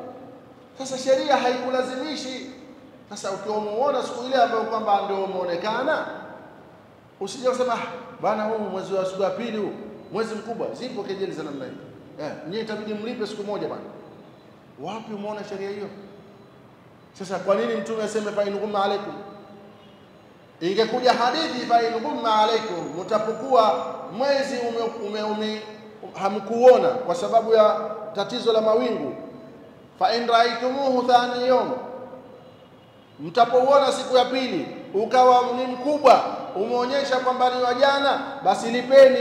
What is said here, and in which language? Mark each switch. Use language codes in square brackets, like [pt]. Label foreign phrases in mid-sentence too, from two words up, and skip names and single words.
[sw] Sasa sheria haikulazimishi. Sasa ukiwa umeona siku ile ambayo kwamba ndio umeonekana, usije kusema bana huu mwezi wa siku ya pili huu mwezi mkubwa, zipo kejeli za namna hiyo. Nyinyi itabidi mlipe siku moja bana. Wapi umeona sheria hiyo? Sasa kwa nini Mtume aseme [ar] فإن غم عليكم? [sw] Ingekuja hadithi [ar] فإن غم عليكم, [sw] mtapokuwa mwezi hamkuona kwa sababu ya tatizo la mawingu, [ar] فإن رأيتموه ثاني يوم, [sw] mtapouona siku ya pili ukawa ni mkubwa umeonyesha kwamba ni wa jana, basi lipeni.